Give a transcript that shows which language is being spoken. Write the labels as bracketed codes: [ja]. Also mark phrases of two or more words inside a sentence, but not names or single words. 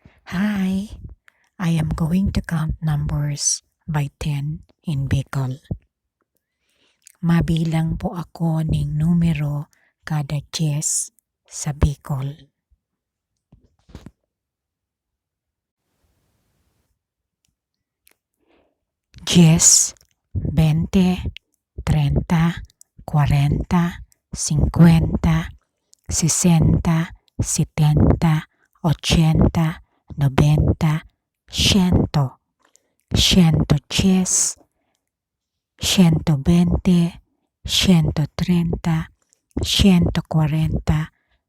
[en] Hi, I am going to count numbers by 10 in Bicol. [bik] Mabilang po ako ning numero kada 10 sa Bicol. Diez, 20, 30, 40, 50, 60, 70, 80, 90, 100, 110, 120, 130, 140,